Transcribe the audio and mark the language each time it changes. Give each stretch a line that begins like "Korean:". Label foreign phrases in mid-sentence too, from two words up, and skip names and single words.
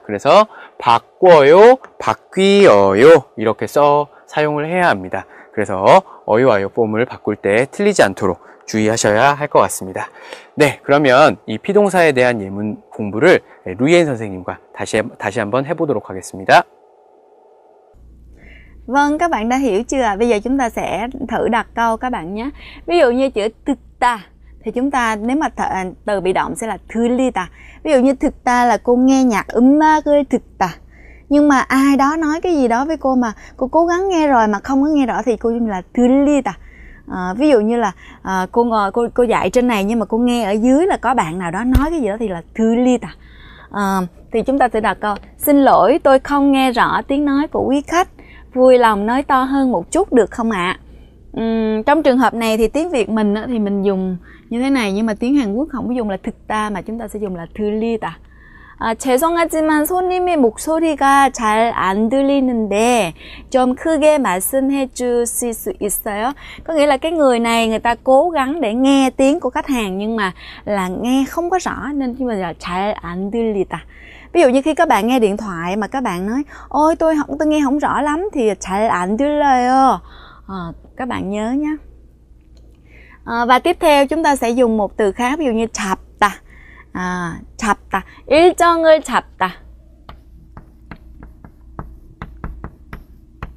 Korean: 그래서 바꿔요, 바뀌어요 이렇게 사용을 해야 합니다. 그래서 어요, 아요 폼을 바꿀 때 틀리지 않도록 주의하셔야 할 것 같습니다. 네, 그러면 이 피동사에 대한 예문 공부를 루이엔 선생님과 다시 한번 해보도록 하겠습니다.
Vietnamese: Vâng, các bạn đã hiểu chưa? Bây giờ chúng ta sẽ thử đặt câu các bạn nhé. Ví dụ như chữ thực ta thì chúng ta nếu mà từ bị động sẽ là 들리다. Ví dụ như thực ta là cô nghe nhạc
Korean: 음악을 듣다.
Vietnamese: Nhưng mà ai đó nói cái gì đó với cô mà cô cố gắng nghe rồi mà không có nghe rõ thì cô dùng là 들리다. Ví dụ như là cô ngồi cô dạy trên này nhưng mà cô nghe ở dưới là có bạn nào đó nói cái gì đó thì là 들리다. Thì chúng ta sẽ đặt câu: xin lỗi, tôi không nghe rõ tiếng nói của quý khách. Vui lòng nói to hơn một chút được không ạ? Trong trường hợp này thì tiếng Việt mình thì mình dùng như thế này, nhưng mà tiếng Hàn Quốc không có dùng là 듣다 mà chúng ta sẽ dùng là 들리다.
Korean: 죄송하지만 손님의 목소리가 잘 안 들리는데 좀 크게 말씀해 주실 수 있어요?
Vietnamese: Có nghĩa là cái người này người ta cố gắng để nghe tiếng của khách hàng nhưng mà là nghe không có rõ nên chúng mình là
Korean: 잘 안 들리다.
Vietnamese: Ví dụ như khi các bạn nghe điện thoại mà các bạn nói ôi tôi nghe không rõ lắm thì
Korean: 잘 안 들려요.
Vietnamese: Các bạn nhớ nhé. Và tiếp theo chúng ta sẽ dùng một từ khác, ví dụ như 잡다.
Korean: 잡다. 일정을 잡다.